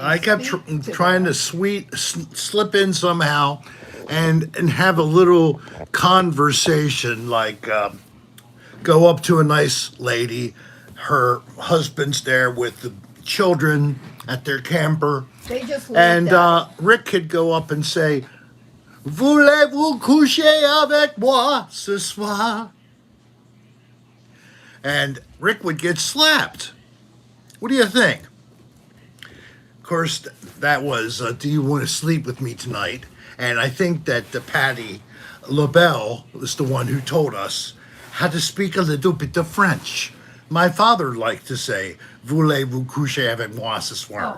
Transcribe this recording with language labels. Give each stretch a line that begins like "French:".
English: I kept trying to slip in somehow and have a little conversation, like go up to a nice lady, her husband's there with the children at their camper, They just and laughed at Rick could go up and say,
French: "Voulez-vous coucher avec moi ce soir?"
English: And Rick would get slapped. What do you think? Of course, that was, "Do you want to sleep with me tonight?" And I think that Patty LaBelle was the one who told us how to speak a little bit of French. My father liked to say,
French: "Voulez-vous coucher avec moi ce soir?"